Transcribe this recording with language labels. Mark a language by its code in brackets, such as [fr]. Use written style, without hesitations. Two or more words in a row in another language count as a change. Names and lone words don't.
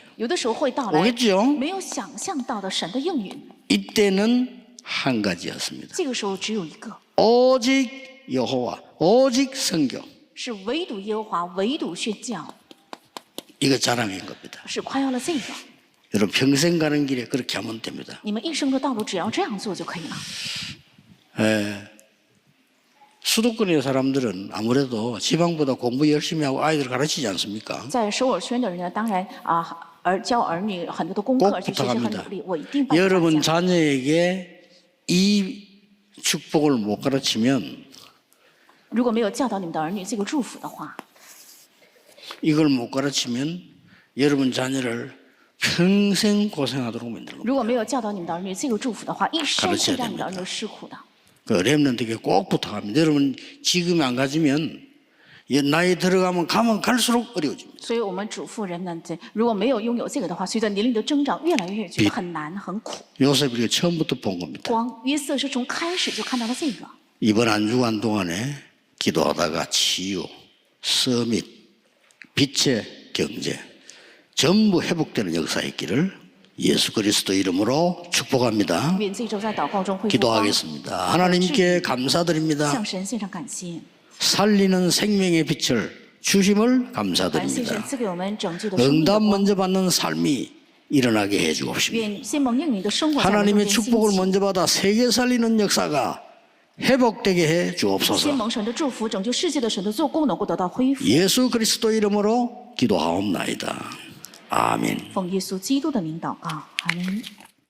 [zh] 有的时候会到来 [ko] 오겠죠? [zh] 没有想象到的神的应允。 [ko] 이때는 한 가지였습니다. [zh] 这个时候只有一个， [ko] 오직 여호와, 오직 성경. [zh] 是唯独耶和华，唯独宣教， [ko] 이거 자랑인 겁니다. [zh] 是夸耀了这个。 [ko] 여러분 평생 가는 길에 그렇게 하면 됩니다. [zh] 你们一生的道路只要这样做就可以了。 [ko] 수도권의 사람들은 아무래도 지방보다 공부 열심히 하고 아이들 가르치지 않습니까? [zh] 在首尔圈的人呢，当然教儿女很多的功 [ko] 꼭 [zh] 课，而且学习很 [ko] 부탁합니다. [zh] 努力。我一定帮大 [ko] 여러분 [zh] 家。 [ko] 자녀에게 이 축복을 못 가르치면 [zh] 如果没有教导你们的儿女这个祝福的话， [ko] 이걸 못 가르치면 여러분 자녀를 평생 고생하도록 만드는 겁니다. [zh] 如果没有教导你们的儿女这个祝福的话，一生会让你的儿女吃苦的。 [ko] 그 렘넌트에게 꼭 부탁합니다. 여러분 지금 안 가지면 나이 들어가면 가면 갈수록 어려워집니다. [zh] 所以我们嘱咐人们，如果没有拥有这个的话，随着年龄的增长，越来越觉得很难很苦。 [ko] 요셉이 이거 처음부터 본 겁니다. [zh] 光约瑟是从开始就看到了这个。 [ko] 이번 한 주간 동안에 기도하다가 치유, 서밋, 빛의 경제 전부 회복되는 역사있기를 예수 그리스도 이름으로 축복합니다. [zh] 愿这周在祷告中恢复光， [ko] 기도하겠습니다. 하나님께 감사드립니다. [zh] 向神献上感谢， [ko] 살리는 생명의 빛을 주심을 [zh] 感谢神 [ko] 감사드립니다. [zh] 赐给我们拯救的生命的 [ko] 응답 [zh] 光。 [ko] 먼저 받는 삶이 일어나게 해주옵시고 [zh] 愿先蒙应允的生活在我们中 [ko] 하나님의 [zh] 间兴 [ko] 축복을 [zh] 起。 [ko] 먼저 받아 세계 살리는 역사가 회복되게 해 [zh] 先 [ko] 주옵소서. [zh] 蒙神的祝福，拯救世界的神的做工能够得到恢复。 [ko] 예수 그리스도 이름으로 기도하옵나이다. 아멘. [zh] 奉耶稣基督的名祷告，阿门。